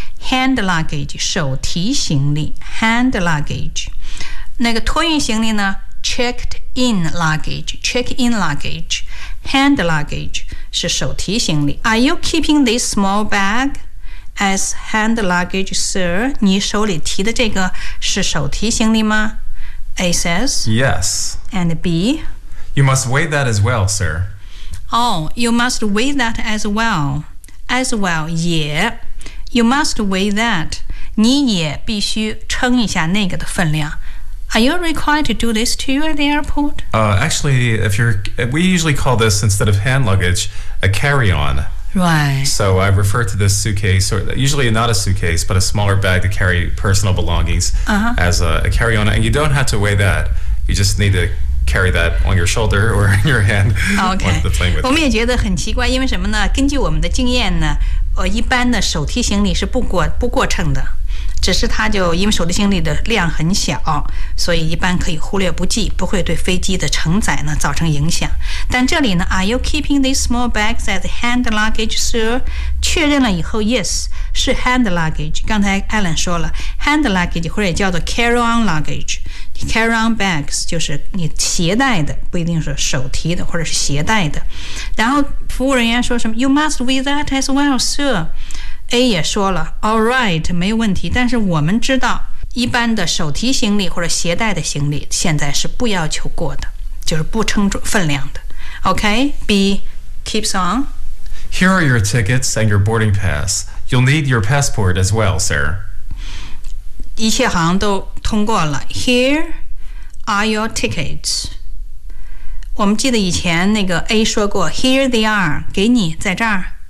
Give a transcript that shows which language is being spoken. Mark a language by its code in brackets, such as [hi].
[en] Hand luggage, 手提行李 hand luggage. [zh] 那个托运行李呢 checked in luggage. Hand luggage 是手提行李。 [en] Are you keeping this small bag as hand luggage, sir? [zh] 你手里提的这个是手提行李吗？ [en] A says, Yes. And B? You must weigh that as well, sir. Oh, you must weigh that as well. As well, 也 You must weigh that. [zh] 你也必须称一下那个的分量。 [en] Are you required to do this too at the airport? Actually, we usually call this, instead of hand luggage, a carry-on. Right. So I refer to this suitcase, or usually not a suitcase, but a smaller bag to carry personal belongings as a carry-on. And you don't have to weigh that. You just need to carry that on your shoulder or in your hand on the plane with you. [zh] 我们也觉得很奇怪，因为什么呢？根据我们的经验呢，一般的手提行李是不过秤的。只是它就因为手提行李的量很小，所以一般可以忽略不计，不会对飞机的承载呢造成影响。但这里呢 [en] ，Are you keeping these small bags as hand luggage, sir? [zh] 确认了以后 ，Yes， 是 hand luggage。刚才 Alan 说了 ，hand luggage 或者也叫做 carry-on luggage，carry-on bags 就是你携带的，不一定是手提的或者是携带的。然后服务人员说什么 ？ [en] You must weigh that as well, sir。 [zh] A 也说了 ， [en] All right， [zh] 没有问题。但是我们知道，一般的手提行李或者携带的行李，现在是不要求过的，就是不称分量的。 [en] OK，B keeps on。 Here are your tickets and your boarding pass. You'll need your passport as well, sir. [zh] 一切好像都通过了。 [en] Here are your tickets。 [zh] 我们记得以前那个 A 说过 ， [en] Here they are， [zh] 给你在这儿。